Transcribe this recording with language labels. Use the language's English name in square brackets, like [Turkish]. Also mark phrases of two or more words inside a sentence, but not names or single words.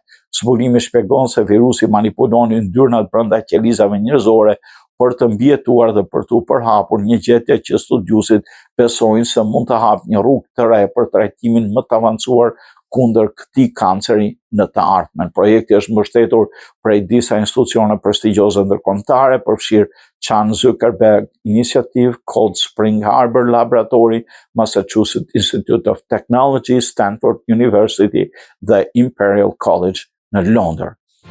[Albanian] Zbulimi shpjegon se virusi manipulon yndyrnat brenda qelizave njerëzore për të mbijetuar dhe për të përhapur, një gjetje që studiuesit besojnë se mund të hapë një rrugë të re për trajtimin më të avancuar kundër këtij kanceri në të ardhmen. Projekti është mbështetur prej disa institucione prestigjioze ndërkombëtare, përfshirë Chan Zuckerberg Initiative, Cold Spring Harbor Laboratory, Massachusetts Institute of Technology, Stanford University dhe Imperial College në Londër.